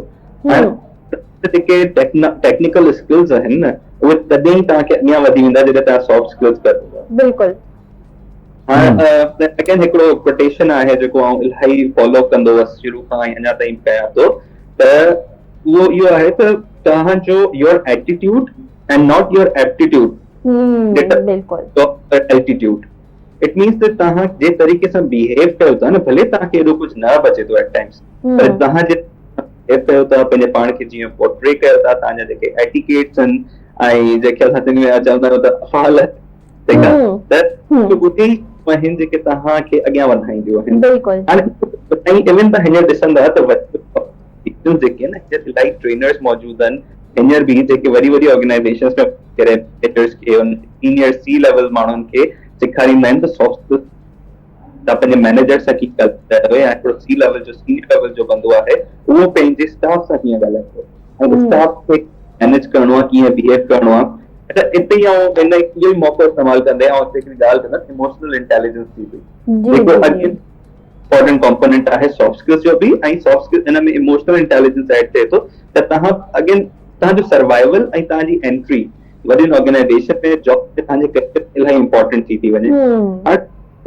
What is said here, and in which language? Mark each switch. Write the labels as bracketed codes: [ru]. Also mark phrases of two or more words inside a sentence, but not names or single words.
[sd] जेके [en] technical skills [sd] आहिनि न, उहे तॾहिं तव्हांखे अॻियां वधी वेंदा जॾहिं तव्हां [en] soft skills [sd] कयो। बिल्कुलु। हाणे हिकिड़ो कोटेशन आहे जेको आउं इलाही फॉलो कंदो हुअसि शुरू खां अञा ताईं कयां थो, त उहो इहो आहे त तव्हांजो [en] your attitude and not your aptitude. altitude it means [sd] त तव्हां जे तरीक़े सां बिहेव कयो था न, भले तव्हांखे एॾो कुझु न बचे थो [en] at times, [sd] पर तव्हां जे बिहेव कयो था, पंहिंजे पाण खे जीअं पोर्ट्रे कयो था, तव्हांजा जेके एटिकेट्स आहिनि ऐं जेके असां सिंधी में चवंदा आहियूं त अफ़ाल, ठीकु आहे, त ॿुधी आहिनि जेके तव्हांखे अॻियां वधाईंदियूं आहिनि। हाणे इवन तव्हां हींअर ॾिसंदा त जेके आहिनि इलाही ट्रेनर्स मौजूद आहिनि हींअर बि जेके वॾी वॾी ऑर्गेनाइजेशंस में [en] senior C level [sd] माण्हुनि खे सेखारींदा आहिनि त [en] soft skills [sd] तव्हां पंहिंजे मैनेजर सां कीअं ॻाल्हायो या हिकिड़ो [en] C level [sd] जो [en] senior level [sd] जो बंदो आहे उहो पंहिंजे स्टाफ सां कीअं ॻाल्हाईंदो ऐं स्टाफ खे मैनेज करणो आहे, कीअं बिहेव करणो आहे। त इते ई हिन इहो ई मौक़ो इस्तेमालु कंदे हिकिड़ी ॻाल्हि कंदसि [en] emotional intelligence [sd] जी बि, जेको [en] important component [sd] आहे [en] soft skills [sd] जो बि, ऐं [en] soft skills [sd] हिन में [en] emotional intelligence add [sd] थिए थो त तव्हां अगेन तव्हांजो सर्वाइवल ऐं तव्हांजी एंट्री वॾियुनि ऑर्गेनाइजेशन में जॉब ते तव्हांजे करियर इलाही इम्पोर्टेंट थी वञे।